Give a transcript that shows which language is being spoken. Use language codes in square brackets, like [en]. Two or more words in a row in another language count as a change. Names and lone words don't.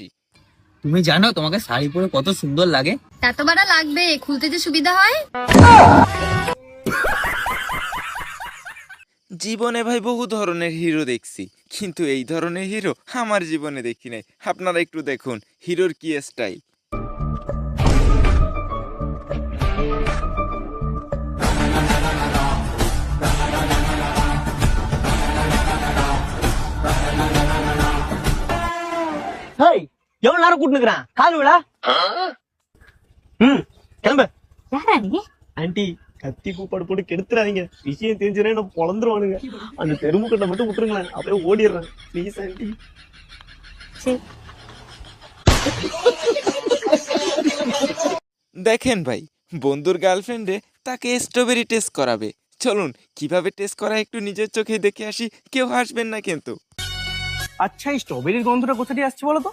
[bn] তুমি জানো তোমাকে শাড়ি পরে কত সুন্দর লাগে? এত বড় লাগবে, খুলতে যে সুবিধা হয়। জীবনে ভাই বহু ধরনের হিরো দেখছি, কিন্তু এই ধরনের হিরো আমার জীবনে দেখি নাই। আপনারা একটু দেখুন হিরোর কি স্টাইল। [ta] ஹேய், எவ்வளவு நேரம் கூட்டு நிக்கிறான்? கால் விடா. கிளம்பு. யாரா நீ? ஆண்டி, கத்தி கூப்பாடு போட்டு கெடுத்துறாதீங்க. விஷயம் தெரிஞ்சுனா என்ன பொழந்துருவானுங்க. அந்த தெருமுக்கட்டை மட்டும் விட்டுருங்களேன், அப்படியே ஓடிடுறேன். [en] please aunty. [bn] দেখেন ভাই, বন্ধুর গার্লফ্রেন্ডে তাকে স্ট্রবেরি টেস্ট করাবে। চলুন কিভাবে টেস্ট করা একটু নিজের চোখে দেখে আসি। কেউ হাসবেন না কিন্তু। আচ্ছা, এই স্ট্রবেরির গন্ধটা কোথা দিয়ে আসছে বলো তো?